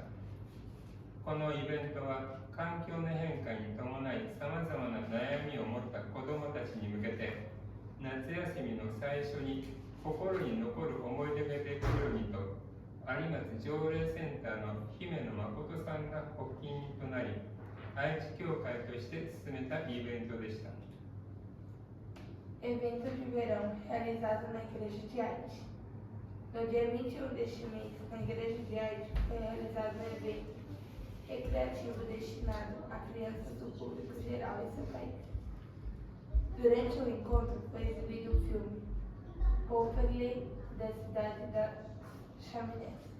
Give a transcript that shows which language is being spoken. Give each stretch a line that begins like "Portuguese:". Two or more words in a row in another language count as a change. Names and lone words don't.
Japanese: このイベントは環境の変化に伴いさまざまな悩みを持った子どもたちに向けて、夏休みの最初に心に残る思い出ができるようにと、有松条例センターの姫野誠さんが発起人となり、愛知教会として進めたイベントでした。
Portuguese: Evento de verão realizado na Igreja de Arte. No dia 21 deste mês, na Igreja de Arte, foi realizado um evento recreativo destinado a crianças do público geral em seu país. Durante o encontro, foi exibido o filme Popperley, da cidade da Chaminé.